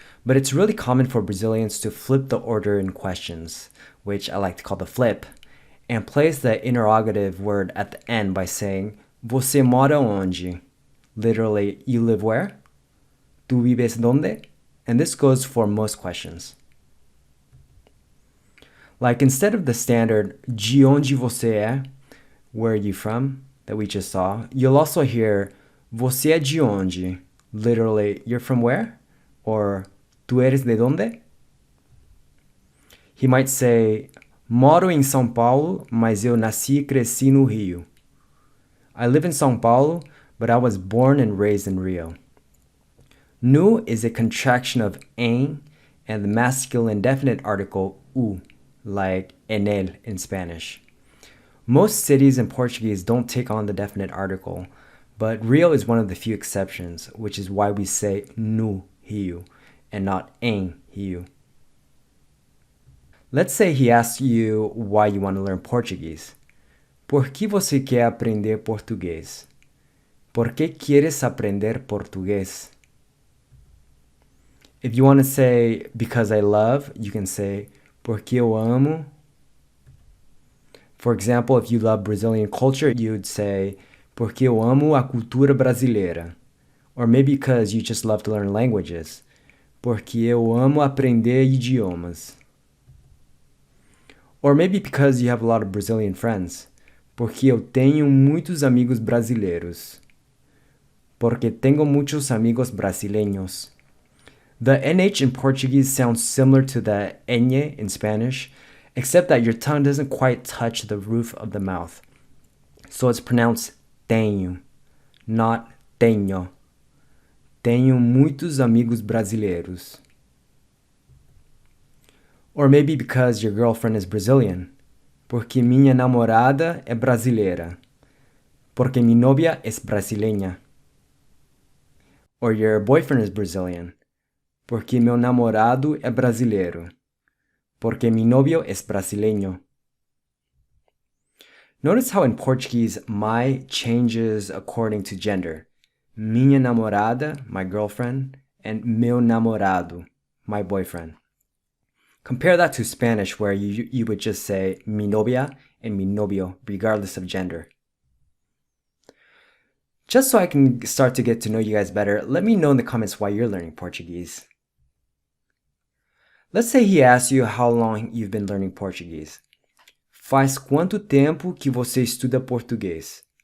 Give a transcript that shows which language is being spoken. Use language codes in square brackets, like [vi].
[en] But it's really common for Brazilians to flip the order in questions, which I like to call the flip, and place the interrogative word at the end by saying, [pt] Você mora onde? [en] Literally, you live where? [es] Tu vives donde? [en] And this goes for most questions. Like instead of the standard, [pt] de onde você é? [en] Where are you from? That we just saw, you'll also hear, [pt] Você é de onde? [en] Literally, you're from where? [es] Or, Tu eres de donde? [en] He might say, [pt] Moro em São Paulo, mas eu nasci e cresci no Rio. [en] I live in São Paulo, but I was born and raised in Rio. No is a contraction of en and the masculine definite article u, like [es] en el [en] in Spanish. Most cities in Portuguese don't take on the definite article, but Rio is one of the few exceptions, which is why we say [pt] no Rio [en] and not [pt] em Rio. [en] Let's say he asks you why you want to learn Portuguese. [pt] Por que você quer aprender português? [es] Por que quieres aprender português? [en] If you want to say because I love, you can say [pt] porque eu amo. [en] For example, if you love Brazilian culture, you'd say [pt] porque eu amo a cultura brasileira. [en] Or maybe because you just love to learn languages. [pt] Porque eu amo aprender idiomas. [en] Or maybe because you have a lot of Brazilian friends. [pt] Porque eu tenho muitos amigos brasileiros. [es] Porque tengo muchos amigos brasileños. [en] The NH in Portuguese sounds similar to the ñ in Spanish, except that your tongue doesn't quite touch the roof of the mouth. So it's pronounced tenho, not tenho. [pt] Tenho muitos amigos brasileiros. [en] Or maybe because your girlfriend is Brazilian. [pt] Porque minha namorada é brasileira. [es] Porque mi novia es brasileña. [en] Or your boyfriend is Brazilian. [pt] Porque meu namorado é brasileiro. [es] Porque mi novio es brasileño. [en] Notice how in Portuguese, my changes according to gender. [pt] Minha namorada, [en] my girlfriend, and [pt] meu namorado, [en] my boyfriend. Compare that to Spanish, where you would just say [es] mi novia [en] and [es] mi novio, [en] regardless of gender. Just so I can start to get to know you guys better, let me know in the comments why you're learning Portuguese. Let's say he asks you how long you've been learning Portuguese. [pt] Faz quanto tempo que você estuda português?